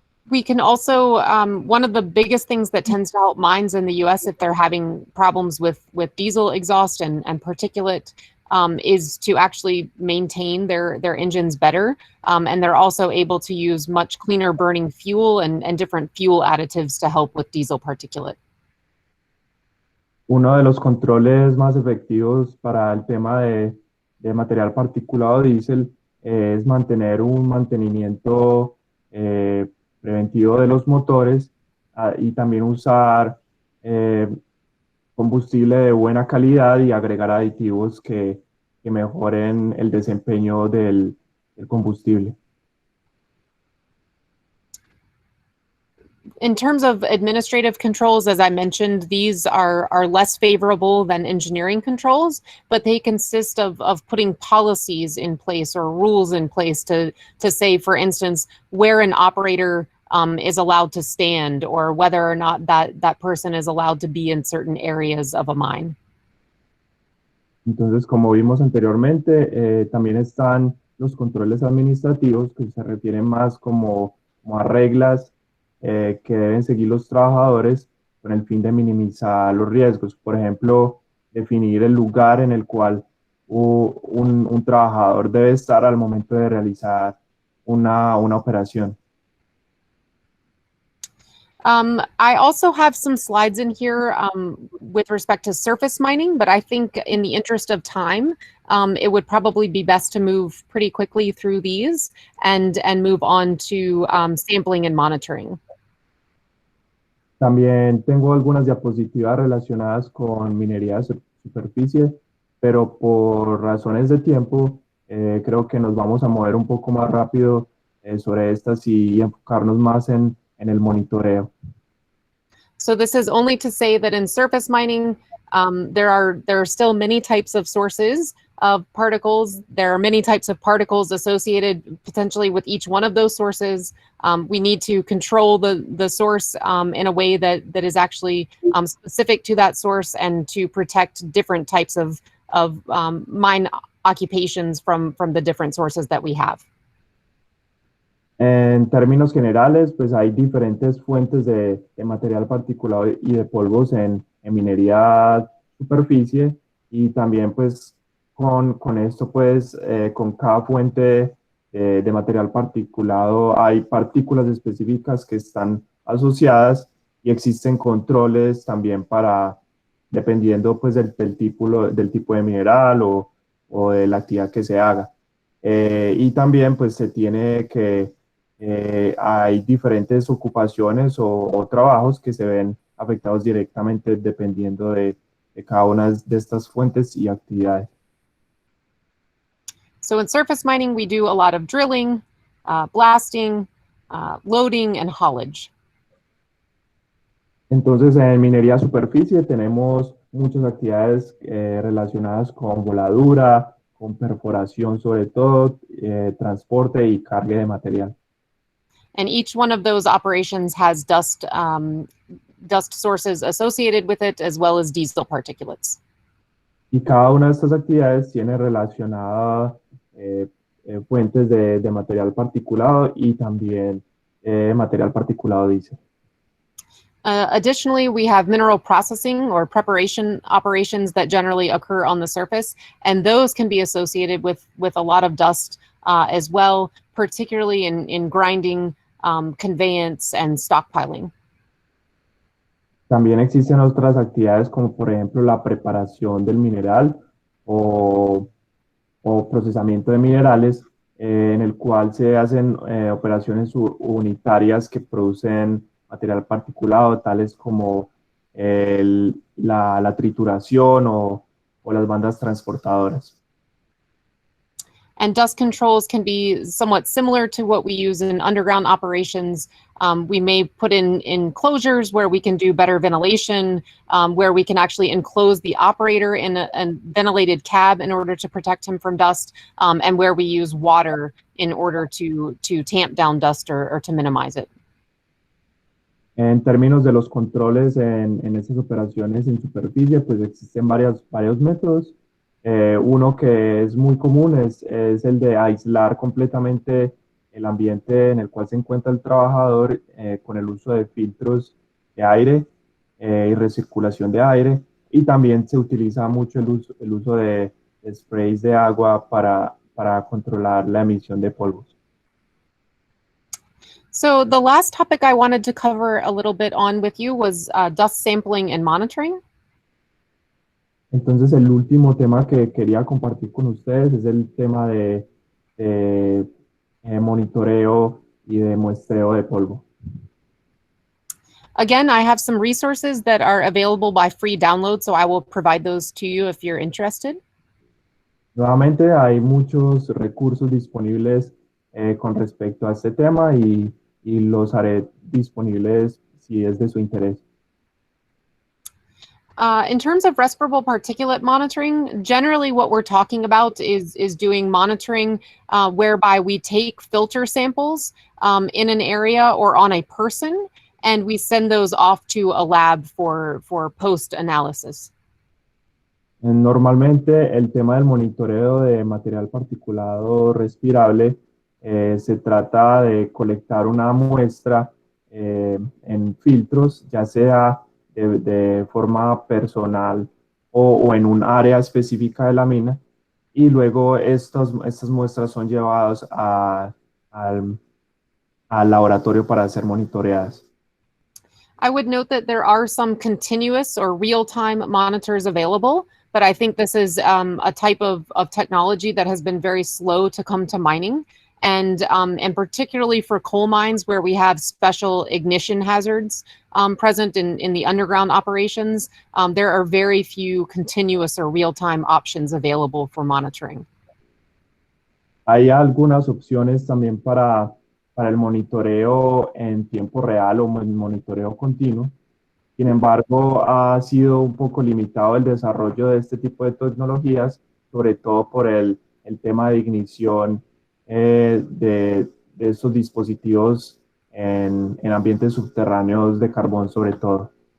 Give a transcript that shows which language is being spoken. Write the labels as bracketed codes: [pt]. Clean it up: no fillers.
[en] We can also, one of the biggest things that tends to help mines in the US if they're having problems with diesel exhaust and particulate is to actually maintain their engines better. And they're also able to use much cleaner burning fuel and different fuel additives to help with diesel particulate. [es] Uno de los controles más efectivos para el tema de material particulado diésel es mantener un mantenimiento preventivo de los motores y también usar combustible de buena calidad y agregar aditivos que mejoren el desempeño del combustible. [en] In terms of administrative controls, as I mentioned, these are less favorable than engineering controls, but they consist of putting policies in place or rules in place to say, for instance, where an operator is allowed to stand or whether or not that person is allowed to be in certain areas of a mine. [es] Entonces, como vimos anteriormente, también están los controles administrativos que se refieren más como a reglas que deben seguir los trabajadores con el fin de minimizar los riesgos. Por ejemplo, definir el lugar en el cual un trabajador debe estar al momento de realizar una operación. [en] I also have some slides in here with respect to surface mining, but I think in the interest of time, it would probably be best to move pretty quickly through these and move on to sampling and monitoring. [es] También tengo algunas diapositivas relacionadas con minería de superficie, pero por razones de tiempo, creo que nos vamos a mover un poco más rápido sobre estas y enfocarnos más en el monitoreo. [en] So this is only to say that in surface mining, there are still many types of sources of particles. There are many types of particles associated potentially with each one of those sources. We need to control the source in a way that is actually specific to that source and to protect different types of mine occupations from the different sources that we have. [es] En términos generales, pues hay diferentes fuentes de material particulado y de polvos en minería superficie y también pues con esto pues con cada fuente de material particulado hay partículas específicas que están asociadas y existen controles también para, dependiendo pues del tipo de mineral o de la actividad que se haga. Y también pues se tiene que hay diferentes ocupaciones o trabajos que se ven afectados directamente dependiendo de cada una de estas fuentes y actividades. [en] So in surface mining, we do a lot of drilling, blasting, loading, and haulage. [es] Entonces, en minería superficie tenemos muchas actividades relacionadas con voladura, con perforación sobre todo, transporte y carga de material. [en] And each one of those operations has dust sources associated with it, as well as diesel particulates. [es] Y cada una de estas actividades tiene relacionada fuentes de material particulado y también material particulado diésel. [en] Additionally, we have mineral processing or preparation operations that generally occur on the surface, and those can be associated with a lot of dust as well, particularly in grinding, conveyance, and stockpiling. [es] También existen otras actividades como por ejemplo la preparación del mineral o procesamiento de minerales en el cual se hacen operaciones unitarias que producen material particulado, tales como la trituración o las bandas transportadoras. [en] And dust controls can be somewhat similar to what we use in underground operations. We may put in enclosures where we can do better ventilation, where we can actually enclose the operator in a ventilated cab in order to protect him from dust, and where we use water in order to tamp down dust or to minimize it. [es] En términos de los controles en estas operaciones en superficie, pues existen varios métodos. Uno que es muy común es el de aislar completamente el ambiente en el cual se encuentra el trabajador con el uso de filtros de aire y recirculación de aire. Y también se utiliza mucho el uso de sprays de agua para controlar la emisión de polvos. [en] So the last topic I wanted to cover a little bit on with you was dust sampling and monitoring. [es] Entonces, el último tema que quería compartir con ustedes es el tema de monitoreo y de muestreo de polvo. [en] Again, I have some resources that are available by free download, so I will provide those to you if you're interested. [es] Nuevamente, hay muchos recursos disponibles con respecto a este tema y los haré disponibles si es de su interés. [en] In terms of respirable particulate monitoring, generally what we're talking about is doing monitoring whereby we take filter samples in an area or on a person, and we send those off to a lab for post-analysis. [es] Normalmente el tema del monitoreo de material particulado respirable se trata de colectar una muestra en filtros, ya sea de forma personal o en un área específica de la mina, y luego estas muestras son llevadas al laboratorio para ser monitoreadas. [en] I would note that there are some continuous or real-time monitors available, but I think this is a type of technology that has been very slow to come to mining. And particularly for coal mines where we have special ignition hazards present in the underground operations, there are very few continuous or real-time options available for monitoring. [es] Hay algunas opciones también para el monitoreo en tiempo real o el monitoreo continuo. Sin embargo, ha sido un poco limitado el desarrollo de este tipo de tecnologías, sobre todo por el tema de ignición de estos dispositivos en ambientes subterráneos de carbón, sobre todo.